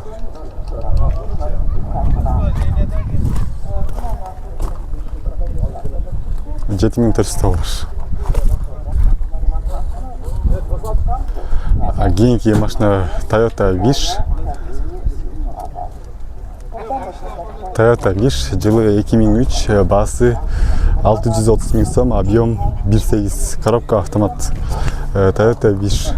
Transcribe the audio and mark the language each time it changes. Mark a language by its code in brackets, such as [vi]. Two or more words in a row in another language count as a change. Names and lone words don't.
[ky] $7,400. Кийинки машина Toyota Wish. Toyota Wish жылы 2003, басы 630 мың сом, объем 1,8, коробка автомат. Toyota Wish.